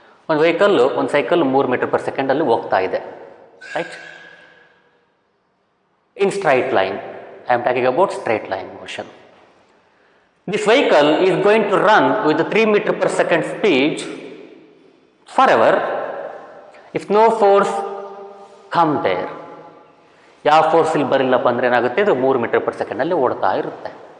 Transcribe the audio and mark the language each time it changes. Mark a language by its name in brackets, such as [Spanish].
[Kannada] ಒಂದು cycle 3 metre per second ಅಲ್ಲಿ ಹೋಗ್ತಾ ಇದೆ, right? [English] In straight line, I am talking about straight line motion. This vehicle is going to run with a 3 meter per second speed forever if no force come there. [Kannada] ಯಾವ force ಇಲ್ಲಿ ಬರಿಲ್ಲಪ್ಪ ಅಂದರೆ ಏನಾಗುತ್ತೆ, ಇದು 3 metre per second ಅಲ್ಲಿ ಓಡ್ತಾ ಇರುತ್ತೆ.